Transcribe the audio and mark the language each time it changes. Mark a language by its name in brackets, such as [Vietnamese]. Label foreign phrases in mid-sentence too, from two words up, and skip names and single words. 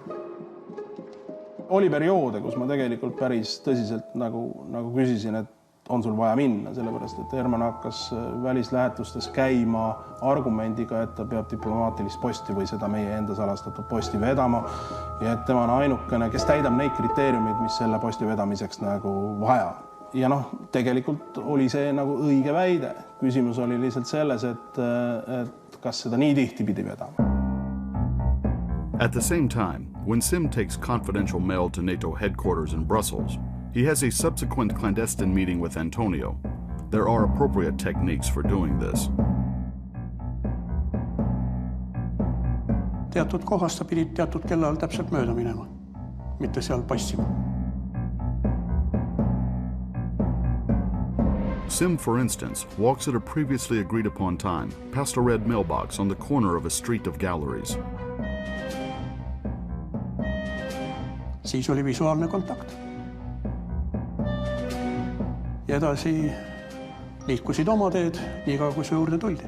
[Estonian] Oli perioode, kus ma tegelikult päris tõsiselt nagu küsisin, et on sul vaja minna, sellepärast et Herman hakkas välislähetustes käima argumendiga, et ta peab diplomaatilist posti või seda meie enda salastatud posti vedama ja et tema on ainukene, kes täidab neid kriteeriumid, mis selle posti vedamiseks nagu vaja. Ja tegelikult oli see nagu õige väide. Küsimus oli lihtsalt selles, et kas seda nii tihti pidi vedama. [English] At the same time, when Sim takes confidential mail to NATO headquarters in Brussels, he has a subsequent clandestine meeting with Antonio. There are appropriate techniques for doing this. [Estonian] Teatud kohast sa pidid teatud kellal täpselt mööda minema, mitte seal passima. [English] Sim, for instance, walks at a previously agreed upon time past a red mailbox on the corner of a street of galleries. [Estonian] siis oli visuaalne kontakt. Ja edasi liikusid oma teed nii kaua, kui su juurde tuldi.